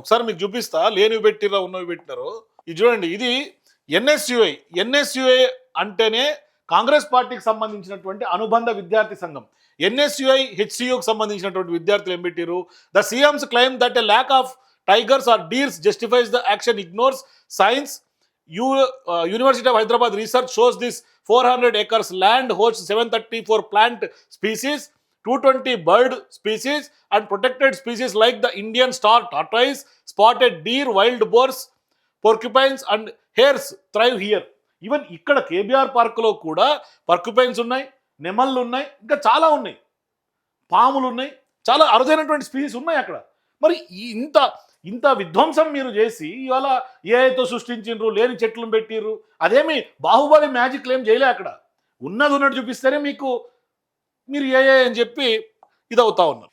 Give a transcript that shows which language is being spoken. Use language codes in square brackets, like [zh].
[te] ఒకసారి మీకు చూపిస్తా, లేనివి పెట్టిర్రా ఉన్నవి పెట్టినారు. ఇది చూడండి, ఇది ఎన్ఎస్యుఐ. ఎన్ఎస్యుఐ అంటేనే కాంగ్రెస్ పార్టీకి సంబంధించినటువంటి అనుబంధ విద్యార్థి సంఘం. ఎన్ఎస్యుఐ హెచ్సియుకి సంబంధించినటువంటి విద్యార్థులు ఏం పెట్టారు? [en] The CMs claim that a lack of tigers or deers justifies the action ignores science. University of Hyderabad research shows this 400 acres land hosts 734 plant species, 220 bird species and protected species like the Indian star tortoise, spotted deer, wild boars, porcupines and hares thrive here. [te] Even ఇక్కడ KBR పార్కులో కూడా పర్క్యుపైన్స్ ఉన్నాయి, నెమళ్ళు ఉన్నాయి, ఇంకా చాలా ఉన్నాయి, పాములు ఉన్నాయి, చాలా అరుదైనటువంటి స్పీసీస్ ఉన్నాయి అక్కడ. మరి ఇంత ఇంత విధ్వంసం మీరు చేసి ఇవాళ ఏఐతో సృష్టించిండ్రు, లేని చెట్లను పెట్టిర్రు. అదేమి బాహుబలి మ్యాజిక్ ఏం చేయలే. అక్కడ ఉన్నది ఉన్నట్టు చూపిస్తేనే మీకు మీరు ఏఐ అని చెప్పి ఇది అవుతా ఉన్నారు.